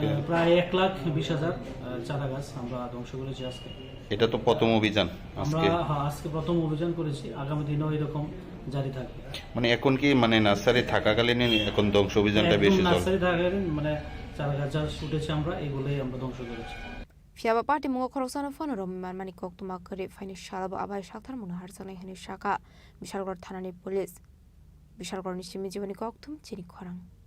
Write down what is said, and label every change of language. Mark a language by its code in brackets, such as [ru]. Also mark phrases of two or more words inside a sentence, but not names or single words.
[bn] প্রায় 1,20,000 চারা গাছ আমরা ধ্বংস করেছি আজকে। এটা তো প্রথম অভিযান আমরা আজকে প্রথম অভিযান করেছি, আগামী দিনেও এরকম জারি থাকবে। মানে এখন কি মানে নার্সারি থাকাকালীন এখন ধ্বংস অভিযানটা বেশি চলে? নার্সারি থাকাকালীন মানে চারা গাছ যা উঠেছে আমরা এগুলোই আমরা ধ্বংস করেছি। [trp] Fiaba party mungo khoroksan phone rom mani koktuma kare fine shalaba abai shakthar mun harsane hene shaka Bishalgor thanani police Bishalgor nishimi jibani koktum Chini Khorang